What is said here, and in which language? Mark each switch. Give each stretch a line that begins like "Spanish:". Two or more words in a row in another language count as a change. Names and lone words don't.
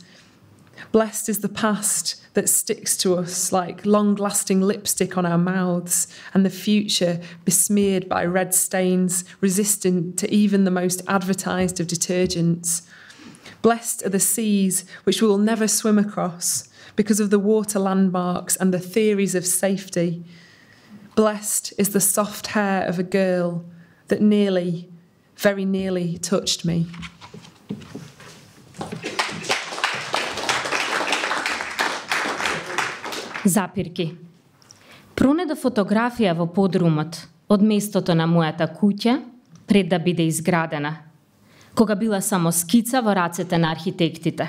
English: Blessed is the past that sticks to us like long-lasting lipstick on our mouths, and the future besmeared by red stains, resistant to even the most advertised of detergents. Blessed are the seas which we will never swim across because of the water landmarks and the theories of safety. Blessed is the soft hair of a girl that nearly, very nearly touched me.
Macedonian: Запирки. Пронеда фотографија во подрумот од местото на мојата куќа пред да биде изградена, кога била само скица во рацете на архитектите.